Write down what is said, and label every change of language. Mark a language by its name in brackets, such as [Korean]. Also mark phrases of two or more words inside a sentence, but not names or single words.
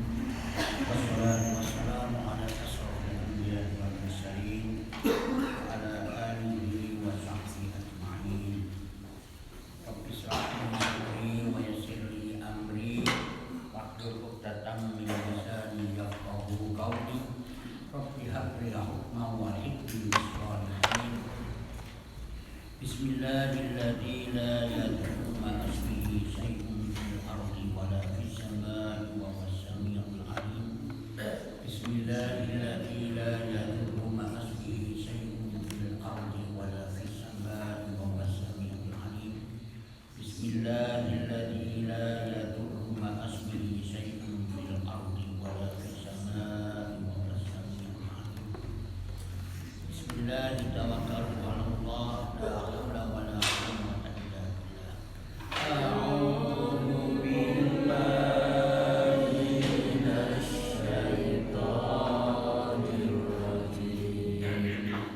[Arabic] والصلاة والسلام على أشرف الأنبياء والمرسلين وعلى آله وصحبه أجمعين. رب اشرح لي صدري ويسر لي أمري واحلل عقدة من لساني يفقهوا قولي. رب هب لي حكما وحكمة بالصالحين. بسم الله الرحمن الرحيم. لا يضر مع اسمه شيء في الأرض ولا في السماء وهو السميع العليم. بسم الله الرحمن الرحيم. لا يضر مع اسمه شيء في الأرض ولا في السماء وهو السميع العليم. بسم الله الرحمن الرحيم. لا يضر مع اسمه شيء في الأرض ولا في السماء وهو السميع العليم. بسم الله توكلت على الله، لا حول ولا قوة إلا بالله. أعوذ بالله من الشيطان الرجيم.